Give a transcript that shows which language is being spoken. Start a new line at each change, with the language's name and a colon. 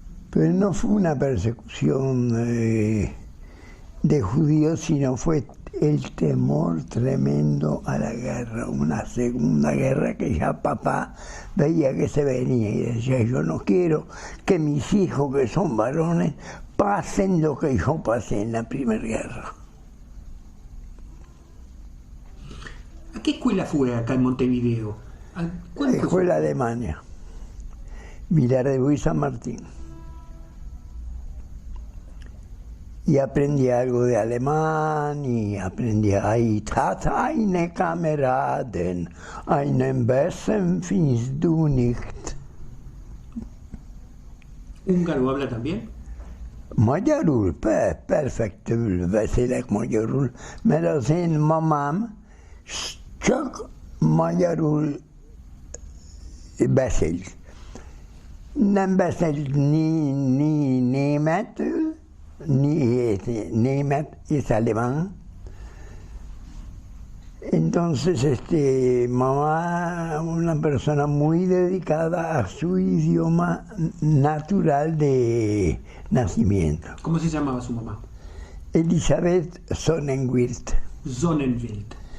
Spanish: Pero no fue una persecución de judíos, sino fue el temor tremendo a la guerra, una segunda guerra que ya papá veía que se venía y decía: yo no quiero que mis hijos, que son varones, pasen lo que yo pasé en la primera guerra. ¿A qué escuela fue acá en Montevideo? La escuela alemana, Vilardebú y San Martín. Y aprendí algo de alemán y aprendí
German: "Ich hatte eine Kameraden, einen besseren findest du nicht".
Spanish: ¿Húngaro habla también?
Hungarian: Magyarul, perfektül beszélek magyarul, mert az én mamám csak magyarul beszél. Nem beszél ni németül, ni német,
Spanish: es alemán. Entonces, mamá, una persona muy dedicada a su idioma natural de nacimiento. ¿Cómo se llamaba su mamá? Elizabeth Sonnenwirt. Sonnenwirt.